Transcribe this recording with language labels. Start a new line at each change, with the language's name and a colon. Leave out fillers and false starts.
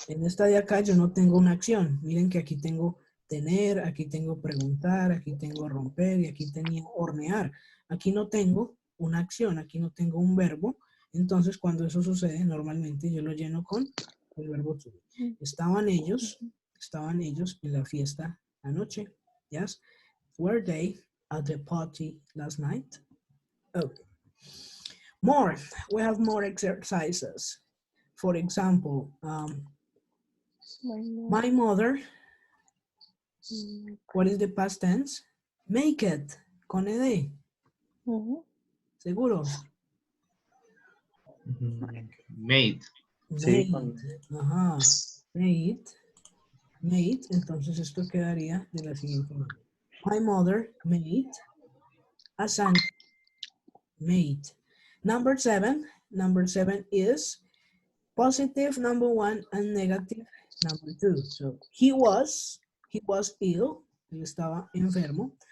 Spanish: En esta de acá yo no tengo una acción. Miren que aquí tengo tener, aquí tengo preguntar, aquí tengo romper y aquí tenía hornear. Aquí no tengo una acción, aquí no tengo un verbo. Entonces cuando eso sucede, normalmente yo lo lleno con el verbo to be. Estaban ellos en la fiesta anoche.
English: Yes. Were they at the party last night? Okay. More. We have more exercises. For example, my mother, what is the past tense? Make it,
Spanish: con ed. ¿Seguros?
English: Made.
Spanish: Sí,
English: Made. Ajá. Made.
Spanish: Entonces esto quedaría de la siguiente manera.
English: My mother made a sandwich. Made. Number seven is positive number 1 and negative number 2. So he was ill.
Spanish: Él estaba enfermo.